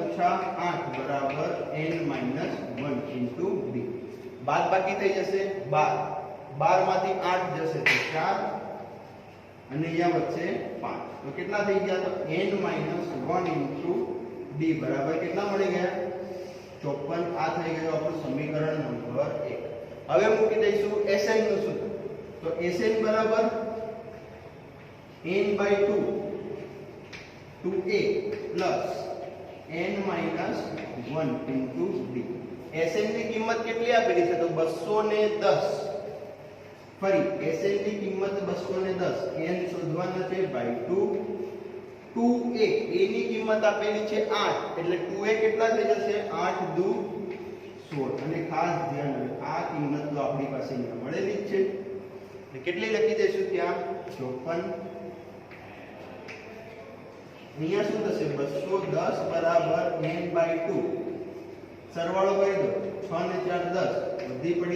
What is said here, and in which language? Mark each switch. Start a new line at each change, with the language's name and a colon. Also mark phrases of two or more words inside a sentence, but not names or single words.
Gujarati: ઓછા 8 બરાબર
English: n minus 1 into d
Gujarati: બાદબાકી થઈ જશે 12 12 માંથી 8 જશે તો 4 અને અહીંયા વધશે 5 તો કેટલા થઈ ગયા તો
English: n minus 1 into d
Gujarati: બરાબર કેટલા મળી ગયા 54 આ થઈ ગયું આપણું સમીકરણ નંબર 1 હવે મૂકી દઈશું sn નું સૂત્ર તો sn બરાબર
English: n by 2 2a plus n minus 1 into d
Gujarati: sn ની કિંમત કેટલી આપેલી છે તો 210 ફરી Sn ની કિંમત 210, n શોધવાના છે by 2. 2a a ની કિંમત આપેલી છે 8 એટલે 2a કેટલા થઈ જશે 8 દુ 16 અને ખાસ ધ્યાન રાખો આ કિંમત તો આપણી પાસે અહીંયા મળેલી જ છે એટલે કેટલી લખી દેશું ત્યાં 54. અહીંયા શું થશે 210 બરાબર n by 2 સરવાળો કરી દો 6 ને 4 10 વધી પડી